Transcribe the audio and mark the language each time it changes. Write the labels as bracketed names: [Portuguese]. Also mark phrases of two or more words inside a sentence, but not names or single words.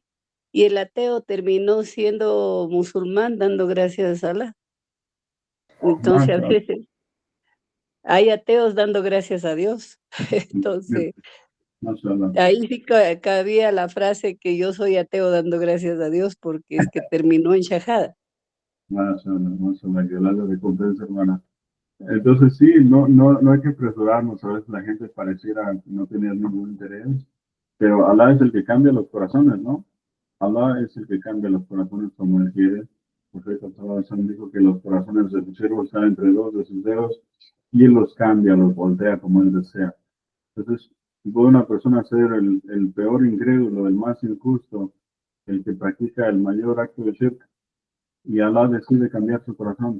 [Spanish] Y el ateo terminó siendo musulmán dando gracias a Allah. Entonces, a Mashallah, veces hay ateos dando gracias a Dios. Entonces, mashallah, ahí sí cabía la frase que yo soy ateo dando gracias a Dios porque es que terminó en shahada. mashallah, que Allah le recompense, hermana. Entonces sí, no hay que apresurarnos, a veces la gente pareciera no tener ningún interés, pero Allah es el que cambia los corazones, ¿no? Allah es el que cambia los corazones como Él quiere. El profeta [Arabic] صلى الله عليه وسلم [Spanish] dijo que los corazones de su siervo están entre dos de sus dedos y Él los cambia, los voltea como Él desea. Entonces, puede una persona ser el peor incrédulo, el más injusto, el que practica el mayor acto de shirk, y Allah decide cambiar su corazón.